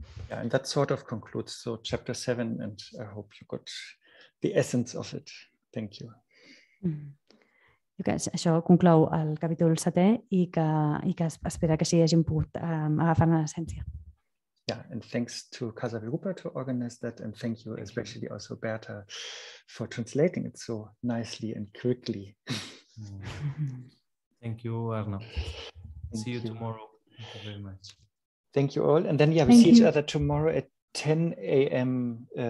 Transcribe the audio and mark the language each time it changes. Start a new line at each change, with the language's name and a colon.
English: Yeah, and that sort of concludes chapter 7, and I hope you got the essence of it. Thank you.
Catalan: Això conclou el capítol 7è i que espera que així hagin pogut agafar-ne l'essència.
English: Yeah, and thanks to Kasavirupa to organize that, and thank you especially also Berta for translating it so nicely and quickly. Thank you, Arno. See you tomorrow. Thank you very much. Thank you all, and then we see each other tomorrow at 10 a.m.